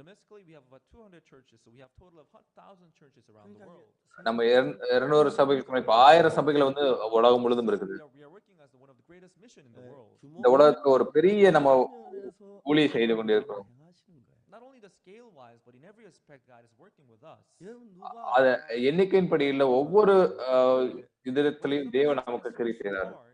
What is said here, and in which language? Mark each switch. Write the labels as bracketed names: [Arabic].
[English] domestically, we have about 200 churches, so we have total of 1,000 churches around the world. [Tamil] நம்ம 200 சபைகள் இப்ப 1000 சபைகள் வந்து உலகம் முழுதும் இருக்குது. [English] We are working as one of the greatest mission in the world. [Tamil] இந்த உலகத்துல ஒரு பெரிய நம்ம ஊழியம் செய்து கொண்டிருக்கிறோம். [English] Not only the scale wise, but in every aspect, God is working with us. [Tamil] அத எண்ணிக்கையின்படி இல்ல, ஒவ்வொரு விதத்திலையும் தேவன் நமக்கு கிரியை செய்றார்.